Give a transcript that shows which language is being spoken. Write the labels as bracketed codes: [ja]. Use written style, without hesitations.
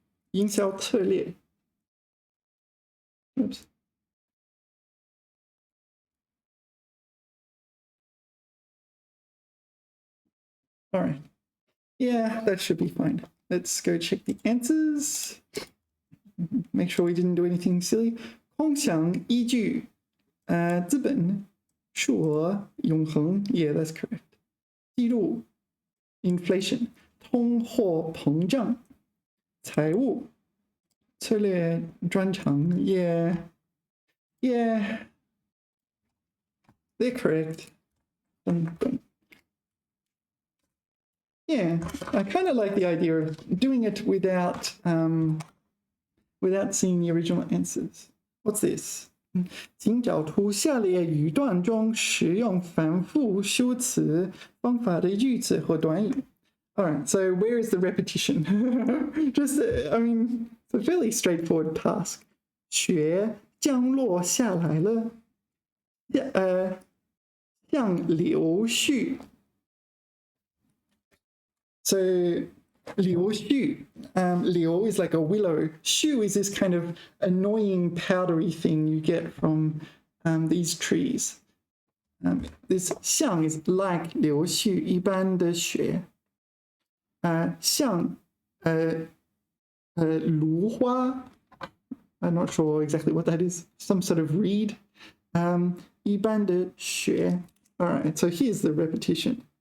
[zh] 营销策略 [en] Oops. All right. Yeah, that should be fine. Let's go check the answers. Make sure we didn't do anything silly. [zh] 空想依据资本数额永恒 [en] Yeah, that's correct. [zh] 记录 inflation 通货膨胀财务策略专长 [en] Yeah, they're correct. Yeah, I kind of like the idea of doing it without seeing the original answers. What's this? [zh] 请找出下列语段中使用反复修辞方法的句子或短语。 [en] All right, so where is the repetition? Just, I mean, it's a fairly straightforward task. [zh] 雪降落下来了，像柳絮。 [en] So 柳絮 liu is like a willow. Shu is this kind of annoying powdery thing you get from these trees. This 像 is like [zh] 柳絮一般的雪。像芦花 [en] I'm not sure exactly what that is. Some sort of reed. [zh] 一般的雪 [en] All right, so here's the repetition.